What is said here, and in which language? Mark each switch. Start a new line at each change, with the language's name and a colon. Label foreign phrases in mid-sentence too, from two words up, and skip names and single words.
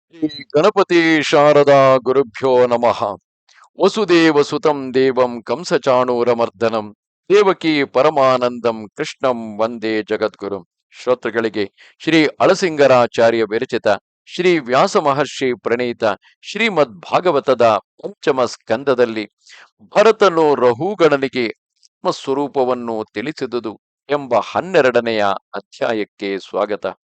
Sanskrit: ಶ್ರೀ ಗಣಪತಿ ಶಾರದಾ ಗುರುಭ್ಯೋ ನಮಃ. ವಸುದೇವ ಸುತಂ ದೇವಂ ಕಂಸಚಾಣೂರಮರ್ದನಂ ದೇವಕಿ ಪರಮಾನಂದಂ ಕೃಷ್ಣಂ ವಂದೇ ಜಗದ್ಗುರುಂ.
Kannada: ಶ್ರೋತೃಗಳಿಗೆ ಶ್ರೀ ಅಳಸಿಂಗರಾಚಾರ್ಯ ವಿರಚಿತ ಶ್ರೀ ವ್ಯಾಸ ಮಹರ್ಷಿ ಪ್ರಣೀತ ಶ್ರೀಮದ್ ಭಾಗವತದ ಪಂಚಮ ಸ್ಕಂದದಲ್ಲಿ ಭರತನು ರಹುಗಣನಿಗೆ ಆತ್ಮಸ್ವರೂಪವನ್ನು ತಿಳಿಸಿದುದು ಎಂಬ 12ನೆಯ ಅಧ್ಯಾಯಕ್ಕೆ ಸ್ವಾಗತ.